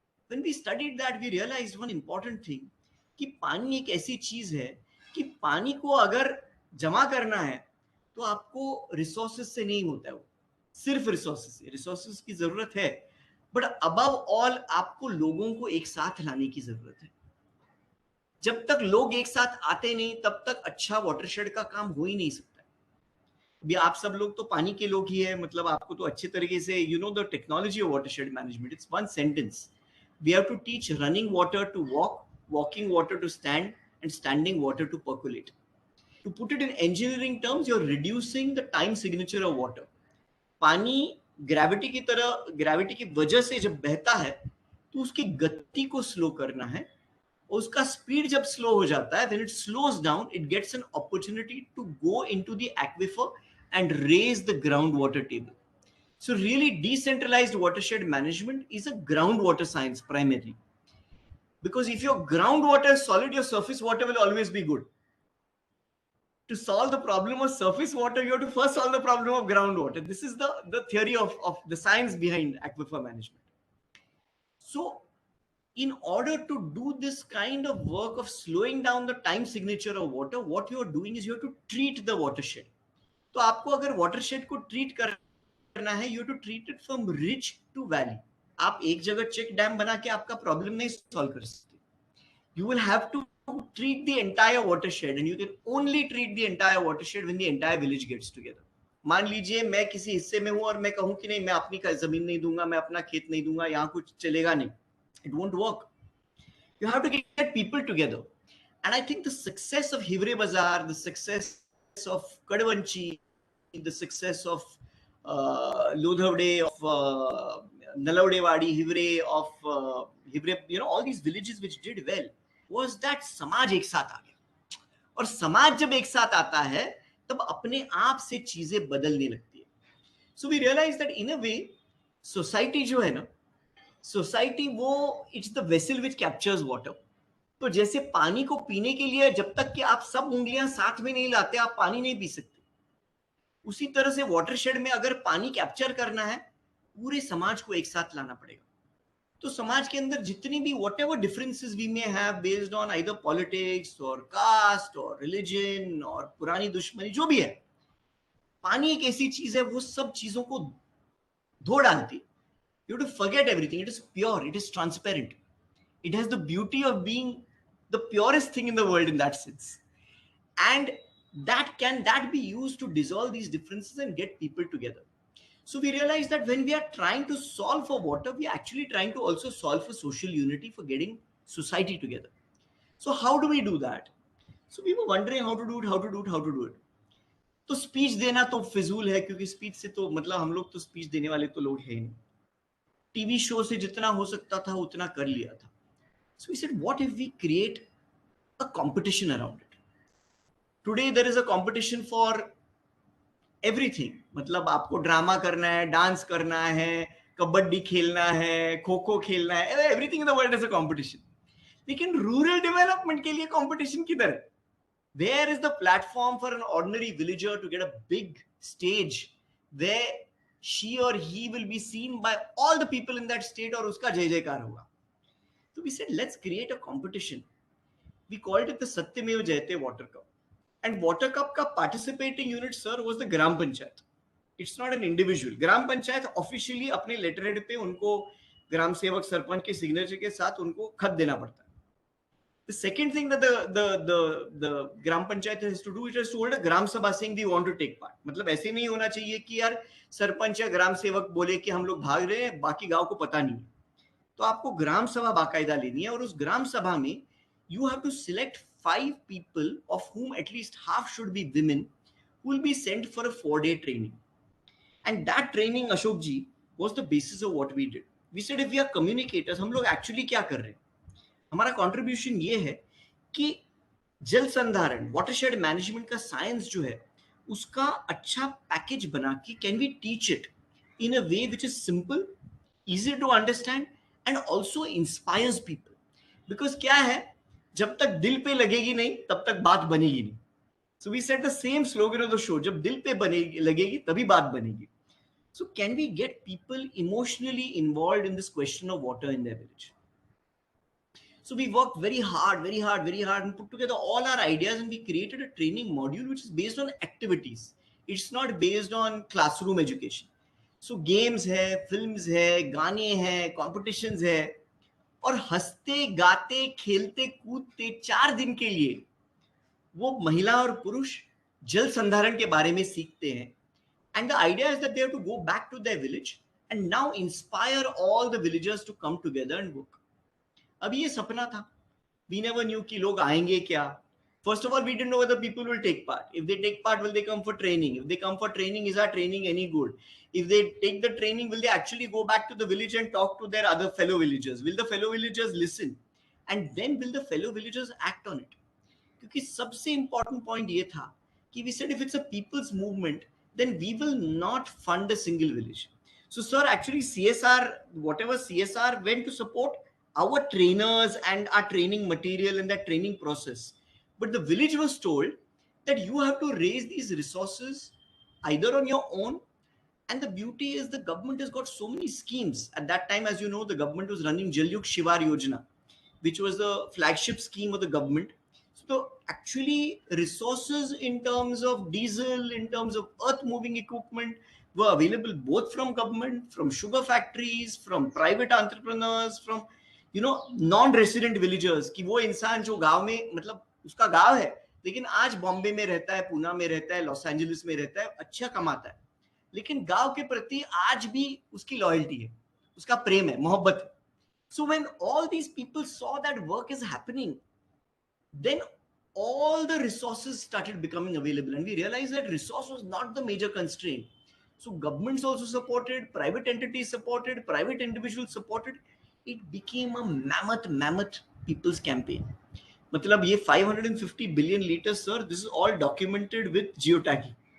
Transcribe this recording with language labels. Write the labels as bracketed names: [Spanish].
[English] When we studied that, we realized one important thing [Hindi] कि पानी एक ऐसी चीज है कि पानी को अगर जमा करना है तो आपको रिसोर्सेज से नहीं होता है, वो सिर्फ रिसोर्सेज से, रिसोर्सेज की जरूरत है, [English] but above all [Hindi] आपको लोगों को एक साथ लाने की जरूरत है। जब तक लोग एक साथ आते नहीं तब तक अच्छा वाटरशेड का काम हो ही नहीं सकता। भी आप सब लोग तो पानी के लोग ही है, मतलब आपको तो अच्छे तरीके से [English] You know the technology of watershed management. It's one sentence, we have to teach running water to walk, walking water to stand, and standing water to percolate. To put it in engineering terms, you're reducing the time signature of water. [Hindi] पानी gravity की तरह, gravity की वजह से जब बहता है तो उसकी गति को स्लो करना है, और उसका स्पीड जब स्लो हो जाता है, [English] when it slows down, it gets an opportunity to go into the aquifer and raise the groundwater table. So really decentralized watershed management is a groundwater science primarily. Because if your groundwater is solid, your surface water will always be good. To solve the problem of surface water, you have to first solve the problem of groundwater. This is the theory of the science behind aquifer management. So in order to do this kind of work of slowing down the time signature of water, what you are doing is you have to treat the watershed. [Hindi] तो आपको अगर watershed को treat करना है, [English] you have to treat it from ridge to valley. [Hindi] आप एक जगह check dam बना के आपका प्रॉब्लम नहीं सॉल्व कर सकते. [English] You will have to treat the entire watershed, and you can only treat the entire watershed when the entire village gets together. [Hindi] मान लीजिए मैं किसी हिस्से में हूं और मैं कहूं कि नहीं, मैं अपनी जमीन नहीं दूंगा, मैं अपना खेत नहीं दूंगा, यहाँ कुछ चलेगा नहीं. [English] It won't work. You have to get people together. And I think the success of Hivre Bazaar, the success of Kadavanchi, the success of Lodhavde, of Nalavdewadi, Hivre, of Hivre, you know, all these villages which did well, was that [Hindi] समाज एक साथ आ गया. और समाज जब एक साथ आता है तब अपने आप से चीजें बदलने लगती है. [English] So we realize that in a way, society [Hindi] जो है ना, सोसाइटी वो [English] It's the vessel which captures water. [Hindi] तो जैसे पानी को पीने के लिए जब तक कि आप सब उंगलियां साथ में नहीं लाते आप पानी नहीं पी सकते, उसी तरह से वाटरशेड में अगर पानी कैप्चर करना है पूरे समाज को एक साथ लाना पड़ेगा. तो समाज के अंदर जितनी भी [English] whatever differences we may have based on either politics [Hindi] और कास्ट और रिलीजन और पुरानी दुश्मनी जो भी है, पानी एक ऐसी चीज है वो सब चीजों को धो डालती. [English] You have to forget everything. It is pure. It is transparent. It has the beauty of being the purest thing in the world in that sense. And that be used to dissolve these differences and get people together. So we realize that when we are trying to solve for water, we are actually trying to also solve for social unity, for getting society together. So how do we do that? So we were wondering how to do it. [Hindi] तो speech देना तो फिजूल है, क्योंकि speech से तो मतलब हम लोग तो speech देने वाले तो लोग हैं नहीं. टीवी शो से जितना हो सकता था उतना कर लिया था. [English] So we said, what if we create a competition around it? Today there is a competition for everything. [Hindi] मतलब आपको ड्रामा करना है, डांस करना है, कबड्डी खेलना है, खो खो खेलना है, [English] everything in the world is a competition. [Hindi] लेकिन रूरल डेवलपमेंट के लिए competition किधर है? [English] Where is the platform for an ordinary villager to get a big stage where she or he will be seen by all the people in that state [Hindi] और उसका जय जयकार होगा? [English] So we said, let's create a competition. We called it the Satyamev Jayate Water Cup. And Water Cup का participating unit, sir, was the Gram Panchayat. It's not an individual. [Hindi] Gram Panchayat officially अपने letterhead पे उनको ग्राम सेवक सरपंच के signature के साथ उनको खत देना पड़ता है. [English] The second thing that the Gram Panchayat has to do, it has to hold a Gram Sabha saying we want to take part. [Hindi] मतलब ऐसे नहीं होना चाहिए कि यार सरपंच या ग्राम सेवक बोले कि हम लोग भाग रहे हैं, बाकी गांव को पता नहीं. तो आपको ग्राम सभा बाकायदा लेनी है, और उस ग्राम सभा में [English] you have to select 5 people of whom at least half should be women who will be sent for a 4-day training. And that training, Ashok ji, was the basis of what we did. We said if we are communicators, [Hindi] हम लोग actually क्या कर रहे हैं? हमारा contribution ये है कि जल संधारण, वाटरशेड मैनेजमेंट का साइंस जो है उसका अच्छा पैकेज बना के [English] Can we teach it in a way which is simple, easy to understand and also inspires people. [Hindi] Because क्या है, जब तक दिल पे लगेगी नहीं तब तक बात बनेगी नहीं. [English] So we said the same slogan of the show, [Hindi] जब दिल पे बनेगी लगेगी तभी बात बनेगी. [English] So can we get people emotionally involved in this question of water in their village? So we worked very hard and put together all our ideas, and we created a training module which is based on activities. It's not based on classroom education. [Hindi] So games है, films है, गाने हैं, competitions है, और हंसते गाते खेलते कूदते 4 दिन के लिए वो महिला और पुरुष जल संधारण के बारे में सीखते हैं. [English] And the idea is that they have to go back to their village and now inspire all the villagers to come together and work. [Hindi] अब ये सपना था. [English] We never knew [Hindi] कि लोग आएंगे क्या. [English] First of all, we didn't know whether people will take part. If they take part, will they come for training? If they come for training, is our training any good? If they take the training, will they actually go back to the village and talk to their other fellow villagers? Will the fellow villagers listen? And then will the fellow villagers act on it? [Hindi] क्योंकि सबसे important point ये था कि [English] we said if it's a people's movement, then we will not fund a single village. So sir, actually CSR, whatever CSR went to support our trainers and our training material and that training process. But the village was told that you have to raise these resources either on your own. And the beauty is the government has got so many schemes. At that time, as you know, the government was running Jal Yug Shivar Yojana, which was the flagship scheme of the government. So actually resources in terms of diesel, in terms of earth moving equipment were available both from government, from sugar factories, from private entrepreneurs, from, you know, non-resident villagers. [Hindi] कि वो इंसान जो गांव में, मतलब उसका गांव है लेकिन आज बॉम्बे में रहता है, पूना में रहता है, लॉस एंजलिस में रहता है, अच्छा कमाता है, लेकिन गांव के प्रति आज भी उसकी लॉयल्टी है, उसका प्रेम है, मोहब्बत है. [English] So when all these people saw that work is happening, then all the resources started becoming available, and we realized that resource was not the major constraint. So governments also supported, private entities supported, private individuals supported. It became a mammoth people's campaign. मतलब ये 550 billion liters, sir, this is all documented with geotagging.